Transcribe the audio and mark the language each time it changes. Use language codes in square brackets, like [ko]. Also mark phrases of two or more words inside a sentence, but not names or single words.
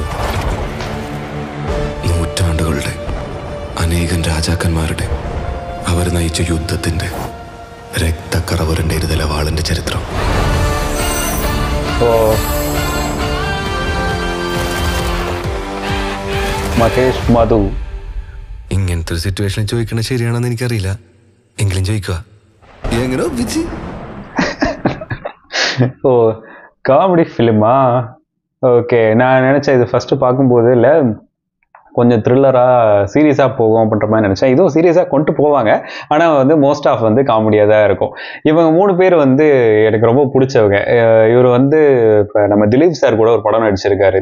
[ml] നൂറ്റാണ്ടുകളുടെ അനേകം രാജാക്കന്മാരുടെ അവർ നയിച്ച യുദ്ധത്തിന്റെ രക്തക്കറവറിന്റെ ഇരുതല വാളിന്റെ ചരിത്രം. മഹേഷ് മധു ഇങ്ങനത്തെ ഒരു സിറ്റുവേഷനിൽ ചോദിക്കണത് ശരിയാണെന്ന് എനിക്കറിയില്ല, എങ്കിലും ചോദിക്കുക. എങ്ങനെ ഒപ്പിച്ച്? [ta] ஓ, காமெடி ஃபிலிமா? ஓகே, நான் நினச்சேன் இது ஃபஸ்ட்டு பார்க்கும்போது இல்லை கொஞ்சம் த்ரில்லராக சீரியஸாக போகும் அப்படின்ற மாதிரி நினச்சேன். இதுவும் சீரியஸாக கொண்டு போவாங்க, ஆனால் வந்து [en] most of [ta] வந்து காமெடியாக தான் இருக்கும். இவங்க 3 பேர் வந்து எனக்கு ரொம்ப பிடிச்சவங்க. இவர் வந்து இப்போ நம்ம திலீப் சார் கூட ஒரு படம் நடிச்சிருக்காரு.